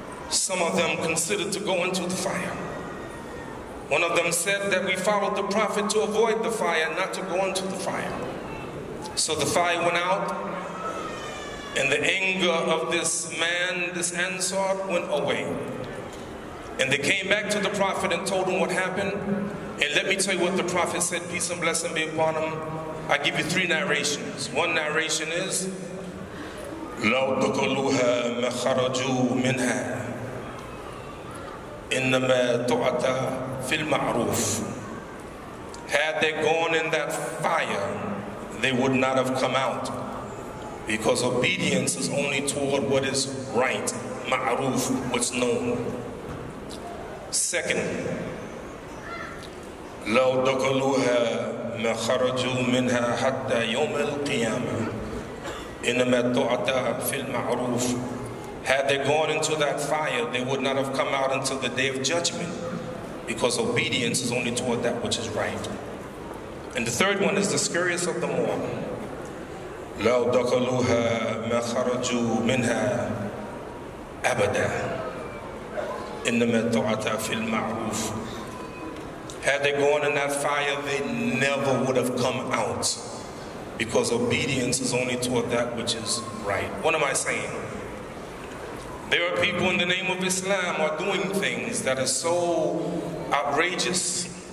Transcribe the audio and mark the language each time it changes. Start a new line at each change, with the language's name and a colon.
English: Some of them considered to go into the fire. One of them said that we followed the Prophet to avoid the fire, not to go into the fire. So the fire went out. And the anger of this man, this Ansar, went away. And they came back to the Prophet and told him what happened. And let me tell you what the Prophet said, peace and blessing be upon him. I give you 3 narrations. One narration is,
Arabic: لَوْ دَخَلُوهَا مَا خَرَجُوا مِنْهَا إِنَّمَا تُعْتَى فِي الْمَعْرُوفِ.
English: Had they gone in that fire, they would not have come out. Because obedience is only toward what is right, ma'ruf, what's known.
Arabic: Second, لو دخلوها ما خرجوا منها حتى يوم القيامة إنما تعطى في المعروف.
English: Had they gone into that fire, they would not have come out until the day of judgment, because obedience is only toward that which is right. And the third one is the scariest of them all.
Arabic: لو دخلوها ما خرجوا منها أبدا إنما تعطى في المعروف.
English: Had they gone in that fire, they never would have come out, because obedience is only toward that which is right. What am I saying? There are people in the name of Islam are doing things that are so outrageous.